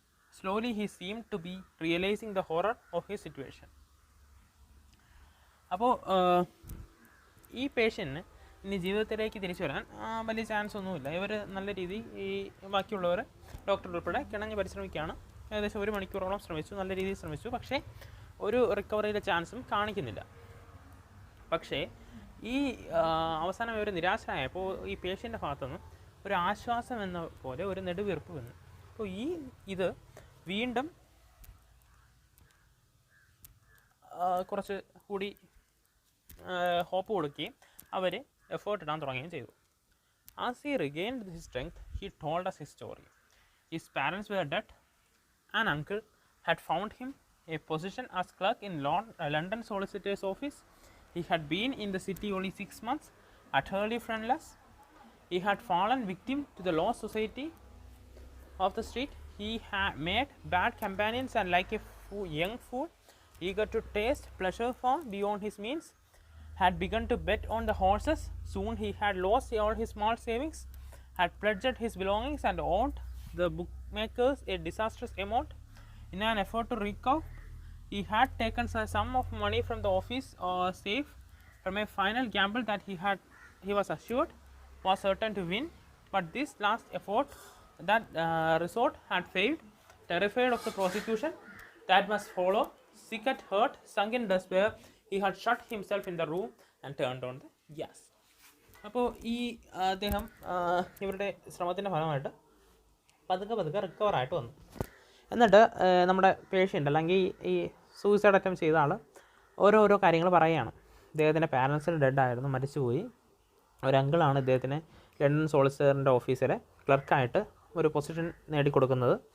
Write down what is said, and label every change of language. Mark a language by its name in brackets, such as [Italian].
[English] Slowly he seemed to be realizing the horror of his situation. [Malayalam] അപ്പോൾ ഈ പേഷ്യൻറ്റിന് ഇനി ജീവിതത്തിലേക്ക് തിരിച്ചു വരാൻ വലിയ ചാൻസ് ഒന്നുമില്ല. ഇവർ നല്ല രീതിയിൽ ഈ ബാക്കിയുള്ളവർ ഡോക്ടർ ഉൾപ്പെടെ കിണഞ്ഞ് പരിശ്രമിക്കുകയാണ്. ഏകദേശം 1 മണിക്കൂറോളം ശ്രമിച്ചു, നല്ല രീതിയിൽ ശ്രമിച്ചു. പക്ഷേ ഒരു റിക്കവറിയുടെ ചാൻസും കാണിക്കുന്നില്ല. പക്ഷേ ഈ അവസാനം ഇവർ നിരാശരായപ്പോൾ ഈ പേഷ്യൻ്റെ ഭാഗത്തുനിന്ന് ഒരു ആശ്വാസം എന്ന പോലെ ഒരു നെടുവീർപ്പ് വന്നു. അപ്പോൾ ഇത് വീണ്ടും കുറച്ച് കൂടി ഹോപ്പ് കൊടുക്കുകയും അവർ എഫേർട്ട് ഇടാൻ തുടങ്ങുകയും ചെയ്തു. [English] As he regained his strength, he told us his story. His parents were dead. An uncle had found him a position as clerk in London solicitor's office. He had been in the city only 6 months, utterly friendless. He had fallen victim to the low society of the street. He had made bad companions and, like a young fool eager to taste pleasure far beyond his means, had begun to bet on the horses. Soon he had lost all his small savings, had pledged his belongings, and owed the bookmakers a disastrous amount. In an effort to recover, he had taken a sum of money from the office safe from a final gamble that he was assured was certain to win. But this last effort, that resort, had failed. Terrified of the prosecution that must follow, sick at heart, sunk in despair, he had shut himself in the room and turned on the gas. [Malayalam] അപ്പോൾ അദ്ദേഹം ഇവരുടെ ശ്രമത്തിൻ്റെ ഫലമായിട്ട് പതുക്കെ റിക്കവറായിട്ട് വന്നു. എന്നിട്ട് നമ്മുടെ patient അല്ലെങ്കിൽ ഈ സൂയിസൈഡ് അറ്റംപ്റ്റ് ചെയ്ത ആൾ ഓരോ കാര്യങ്ങൾ പറയുകയാണ്. ഇദ്ദേഹത്തിൻ്റെ പാരൻസ് ഡെഡായിരുന്നു, മരിച്ചുപോയി. ഒരു അങ്കിളാണ് ഇദ്ദേഹത്തിന് ലണ്ടൻ സോളിസിറ്ററിൻ്റെ ഓഫീസിലെ ക്ലർക്കായിട്ട് ഒരു പൊസിഷൻ നേടിക്കൊടുക്കുന്നത്.